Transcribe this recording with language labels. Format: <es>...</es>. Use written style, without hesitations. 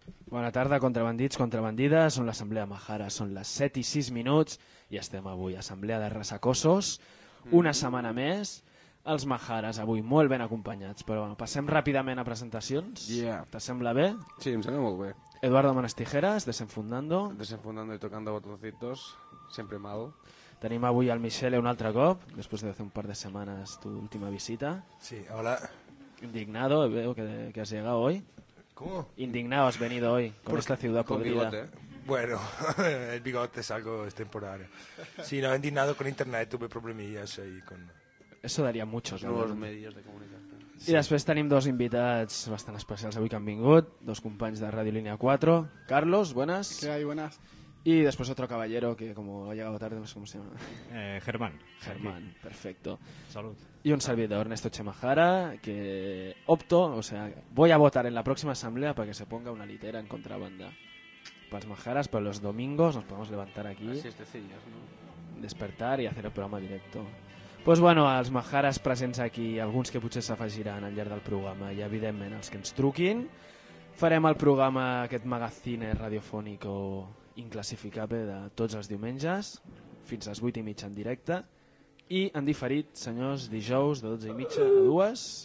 <ca>Bona tarda, contrabandits, contrabandides. Són l'Assemblea de Majares, són les 7 i 6 minuts i estem avui a Assemblea de Ressacossos. Una setmana més, els Majares, avui molt ben acompanyats. Però bueno, passem ràpidament a presentacions. Yeah. T'assembla bé? Sí, em sembla molt bé.</ca> <es>Eduardo Manos Tijeras, Desenfundando. Desenfundando y tocando botoncitos, siempre mal.</es> <ca>Tenim avui al Michele un altre cop, després de fer un par de setmanes</ca> <es>tu última visita. Sí, hola. Indignado, veo que has llegado hoy. ¿Cómo? Indignado, has venido hoy, con esta ciudad con podrida. Bigote. Bueno, el bigote es algo extemporáneo. Sí, no, indignado con internet, tuve problemillas ahí con... Eso daría muchos, ¿no? Los medios de comunicación.</es> <ca>Sí. I després tenim dos invitats bastant especials avui que han vingut, dos companys de Radio Línia 4.</ca> <es>Carlos, buenas. ¿Qué hay, buenas? Y después otro caballero que como ha llegado tarde, no sé cómo se llama. Germán. Germán, aquí. Perfecto. Salud. Y un servidor, Ernesto Chemajara, que opto, o sea, voy a votar en la próxima asamblea para que se ponga una litera en contrabanda. Para los majaras, para los domingos nos podemos levantar aquí. Así es, decías, ¿no? Despertar y hacer el programa directo.</es> <ca>Pues bueno, els majares presents aquí, alguns que potser s'afegiran al llarg del programa i evidentment els que ens truquin, farem el programa, aquest magazine radiofònic o inclassificable de tots els diumenges, fins a les 8 i mitja en directe, i en diferit, senyors, dijous de 12 i mitja a 2.</ca>